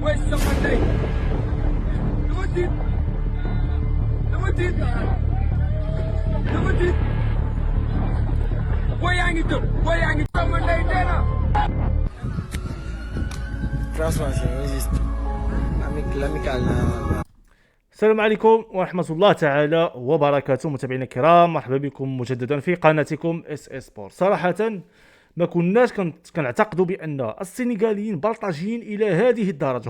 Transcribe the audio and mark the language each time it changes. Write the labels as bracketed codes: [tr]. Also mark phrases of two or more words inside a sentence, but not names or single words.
[en] waste someone day. [wo] Dama tiit boo yaa ngi tëb boo yaa ngi sama ndey dee na. [ar] السلام عليكم ورحمة الله تعالى وبركاته. متابعينا الكرام، مرحبا بكم مجددا في قناتكم اس اس سبورت. صراحة ما كناش كنعتقدوا بأن السنغاليين بلطجيين إلى هذه الدرجة.